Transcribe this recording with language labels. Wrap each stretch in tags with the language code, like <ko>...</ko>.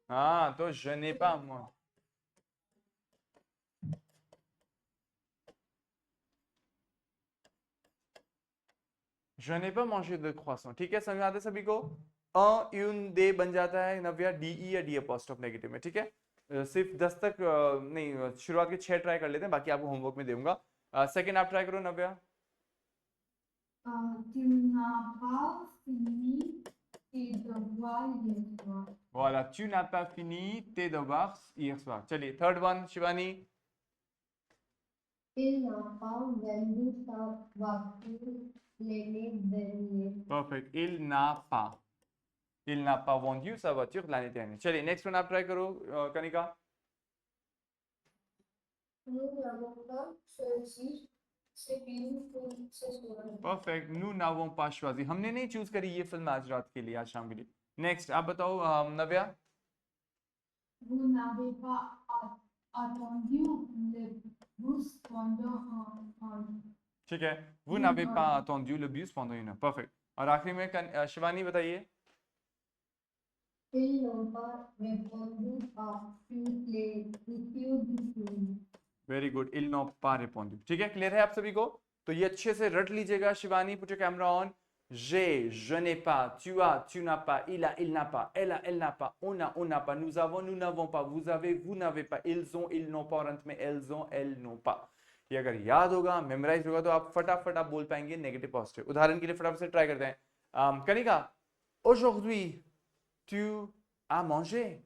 <fr>हाँ, तो je n'ai pas moi. Je n'ai pas mangé de croissant.</fr> <hi>ठीक है, समझ आते सभी को? यून दे बन जाता है नव्या डी ई या डी अपॉस्ट्रोफ नेगेटिव में. ठीक है, सिर्फ 10 तक नहीं, शुरुआत के 6 ट्राई कर लेते हैं, बाकी आपको होमवर्क में दूंगा. सेकंड आप ट्राई करो नव्या.</hi> <fr>Tu n'as pas fini tes devoirs hier soir. Voilà, tu n'as pas fini tes devoirs hier soir.</fr> <hi>चलिए, third one Shivani.</hi> <fr>Il n'a pas vendu sa voiture l'année dernière.</fr> <en>Perfect.</en> <fr>Il n'a pas vendu sa voiture l'année dernière.</fr> <hi>चलिए, next one आप try करो Kanika.</hi> <fr>Nous n'avons pas choisi ce film pour ce soir. परफेक्ट. nous n'avons pas choisi.</fr> <hi>हमने नहीं choose करी ये film आज रात के लिए, आज शाम के लिए. नेक्स्ट आप बताओ नव्या.</hi> <fr>Vous n'avez pas attendu le bus pendant</fr> <hi>ठीक है,</hi> <fr>vous n'avez pas attendu le bus pendant une heure.</fr> <en>Perfect.</en> <hi>और आखिरी में शिवानी बताइए.</hi> <fr>Ils n'ont pas répondu à toutes les questions du film.</fr> <en>Very good.</en> <fr>ils n'ont pas répondu.</fr> <hi>ठीक है, clear है आप सभी को? तो ये अच्छे से रट लीजिएगा.</hi> <en>Shivani, put your camera on.</en> <fr>j'ai, je n'ai pas, tu as, tu n'as pas, il a, il n'a pas, elle a, elle n'a pas, on n'a pas, nous avons, nous n'avons pas, vous avez, vous n'avez pas, ils ont, ils n'ont pas,</fr> <hi>और अंत में</hi> <fr>elles ont, elles n'ont pas.</fr> <hi>ये अगर याद होगा, memorise होगा, तो आप फटाफट आप बोल पाएंगे नेगेटिव पॉजिटिव. उदाहरण के लिए फटाफट से ट्राई करते हैं.</hi> <fr>कनिका, aujourd'hui tu as mangé.</fr>